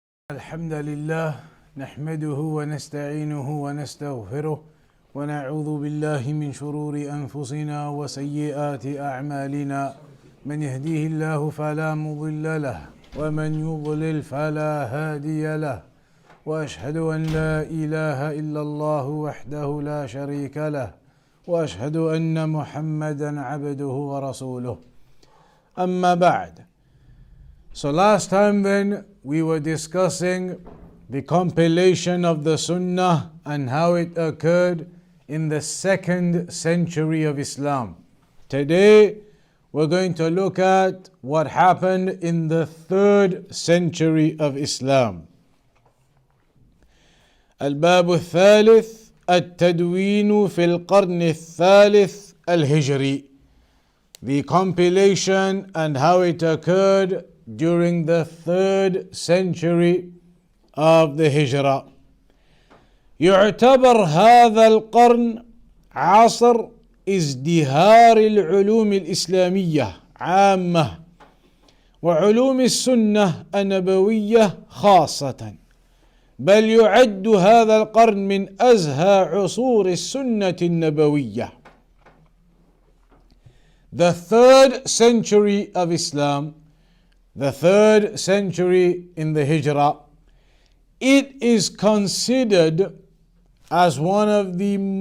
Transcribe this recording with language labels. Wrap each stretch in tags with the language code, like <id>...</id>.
<ar>الحمد لله نحمده ونستعينه ونستغفره ونعوذ بالله من شرور أنفسنا وسيئات أعمالنا من يهديه الله فلا مضل له ومن يضلل فلا هادي له وأشهد أن لا إله إلا الله وحده لا شريك له وأشهد أن محمدا عبده ورسوله أما بعد.</ar> <en>So last time then we were discussing the compilation of the Sunnah and how it occurred in the 2nd century of Islam. Today we're going to look at what happened in the 3rd century of Islam.</en> <ar>الباب الثالث التدوين في القرن الثالث الهجري.</ar> <en>The compilation and how it occurred during the 3rd century of the Hijrah.</en> <ar>يعتبر هذا القرن عصر ازدهار العلوم الإسلامية عامة وعلوم السنة النبوية خاصة، بل يعد هذا القرن من أزهى عصور السنة النبوية.</ar> <en>The 3rd century of Islam, the 3rd century in the Hijrah, it is considered as one of the</en>